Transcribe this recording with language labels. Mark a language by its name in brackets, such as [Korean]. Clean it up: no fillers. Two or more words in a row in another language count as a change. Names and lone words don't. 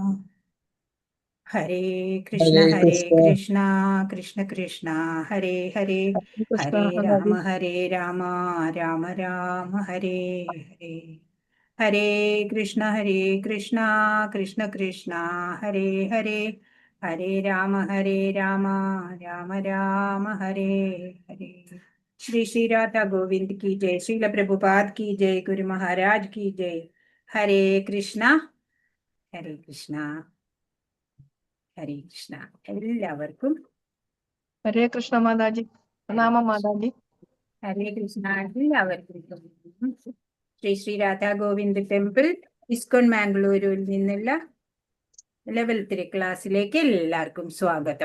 [Sanskrit] ഹരേ കൃഷ്ണ കൃഷ്ണ കൃഷ്ണ ഹരേ ഹരേ ഹരേ രാമ രാമ രാമ ഹരേ ഹരേ. ഹരേ കൃഷ്ണ കൃഷ്ണ കൃഷ്ണ ഹരേ ഹരേ ഹരേ രാമ രാമ രാമ ഹരേ ഹരേ. [Hindi] ശ്രീ ശ്രീ രാധാ ഗോവിന്ദ് की जय. श्रील प्रभुपाद की जय. गुरु महाराज की जय. [Sanskrit] ഹരേ കൃഷ്ണ ഹരേ കൃഷ്ണ ഹരേ കൃഷ്ണ. [Malayalam] എല്ലാവർക്കും ഹരേ കൃഷ്ണ മാതാജി. പ്രണാമം മാതാജി. ഹരേ കൃഷ്ണ. എല്ലാവർക്കും ശ്രീ ശ്രീ രാധാ ഗോവിന്ദ് ടെമ്പിൾ ഇസ്കോൺ മാംഗ്ലൂരിൽ നിന്നുള്ള ലെവൽ 3 ക്ലാസ്സിലേക്ക് എല്ലാവർക്കും സ്വാഗതം.